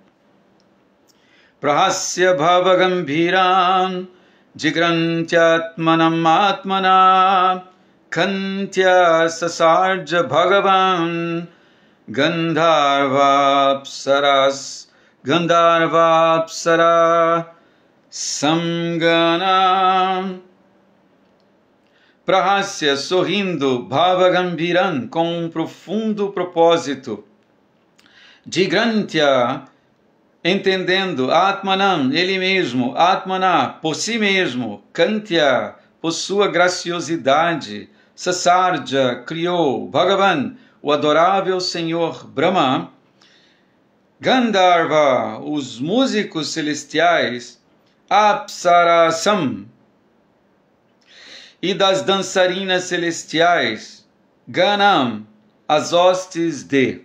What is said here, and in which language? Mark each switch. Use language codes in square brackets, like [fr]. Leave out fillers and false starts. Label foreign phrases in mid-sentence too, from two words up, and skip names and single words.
[sa] प्रहस्य भाव गम्भीरं जिघ्रन्त्यात्मानम् आत्मना कान्त्या ससर्ज भगवान् गन्धर्वाप्सरसां गणम्. Prahasya, sorrindo, भाव गम्भीरम्, [pt] com um profundo propósito. Jigrantya, entendendo, atmanam, ele mesmo, atmana, por si mesmo, kantya, por sua graciosidade, sasarja, criou, Bhagavan, o adorável Senhor Brahma, Gandharva, os músicos celestiais, Apsarasam, e das dançarinas celestiais, Ganam, as hostes de.